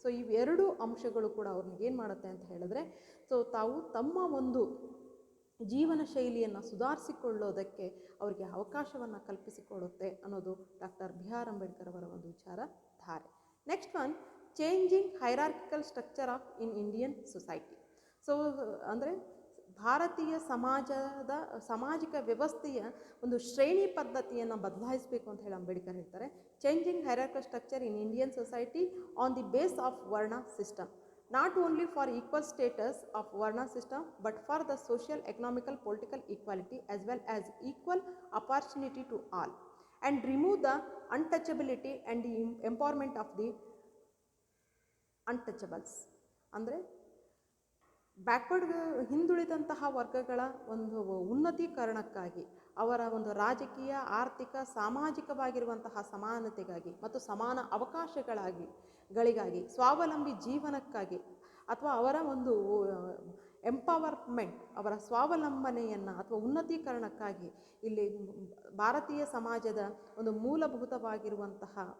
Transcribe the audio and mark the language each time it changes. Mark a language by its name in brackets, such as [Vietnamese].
[Kannada] ಇವೆರಡೂ ಅಂಶಗಳು ಕೂಡ ಅವ್ರನ್ನ ಏನು ಮಾಡುತ್ತೆ ಅಂತ ಹೇಳಿದ್ರೆ ತಾವು ತಮ್ಮ ಒಂದು ಜೀವನ ಶೈಲಿಯನ್ನು ಸುಧಾರಿಸಿಕೊಳ್ಳೋದಕ್ಕೆ ಅವರಿಗೆ ಅವಕಾಶವನ್ನು ಕಲ್ಪಿಸಿಕೊಡುತ್ತೆ ಅನ್ನೋದು ಡಾಕ್ಟರ್ B.R. ಅಂಬೇಡ್ಕರ್ ಅವರ ಒಂದು ವಿಚಾರಧಾರೆ. [English] Next one, changing hierarchical structure of Indian society. [Kannada] ಅಂದರೆ ಭಾರತೀಯ ಸಾಮಾಜಿಕ ವ್ಯವಸ್ಥೆಯ ಒಂದು ಶ್ರೇಣಿ ಪದ್ಧತಿಯನ್ನು ಬದಲಾಯಿಸಬೇಕು ಅಂತ ಹೇಳಿ ಅಂಬೇಡ್ಕರ್ ಹೇಳ್ತಾರೆ. [English] Changing hierarchical structure in Indian society on the base of varna system, not only for equal status of Varna system but for the social, economical, political equality as well as equal opportunity to all, and remove the untouchability and the empowerment of the untouchables. [Kannada] ಅಂದರೆ backward ಹಿಂದುಳಿದಂತಹ ವರ್ಗಗಳ ಒಂದು ಉನ್ನತೀಕರಣಕ್ಕಾಗಿ, ಅವರ ಒಂದು ರಾಜಕೀಯ, ಆರ್ಥಿಕ, ಸಾಮಾಜಿಕವಾಗಿರುವಂತಹ ಸಮಾನತೆಗಾಗಿ ಮತ್ತು ಸಮಾನ ಅವಕಾಶಗಳಿಗಾಗಿ, ಸ್ವಾವಲಂಬಿ ಜೀವನಕ್ಕಾಗಿ ಅಥವಾ ಅವರ ಒಂದು ಎಂಪವರ್ಮೆಂಟ್, ಅವರ ಸ್ವಾವಲಂಬನೆಯನ್ನು ಅಥವಾ ಉನ್ನತೀಕರಣಕ್ಕಾಗಿ ಇಲ್ಲಿ ಭಾರತೀಯ ಸಮಾಜದ ಒಂದು ಮೂಲಭೂತವಾಗಿರುವಂತಹ